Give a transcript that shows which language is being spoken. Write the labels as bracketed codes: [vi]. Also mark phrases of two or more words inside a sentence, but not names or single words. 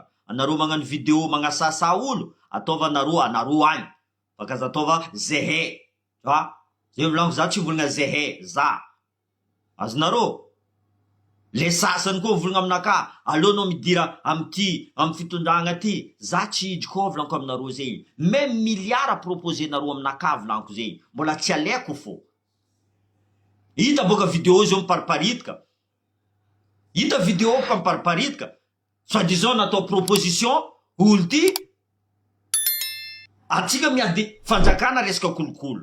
[mg] Anareo magnano vidéo magnasasa olo, ataova anareo agny, bakaza ataova zehe. Zay volaniko, za tsy volagna zehe, za. Azonareo? Le sasany koa volagna aminaka, aleonao midira amty fitondragna ty, za tsy hidry koa volaniko aminareo zay. [fr] Même milliard proposé [mg] nareo aminaka volaniko zay, mbola tsy alaiko fo. Hita boka vidéo zao mipariparitaka. Hita vidéo boka mipariparitaka. Soi-disant natao proposition olo ty atsika miady fanjakana resaka kolokolo.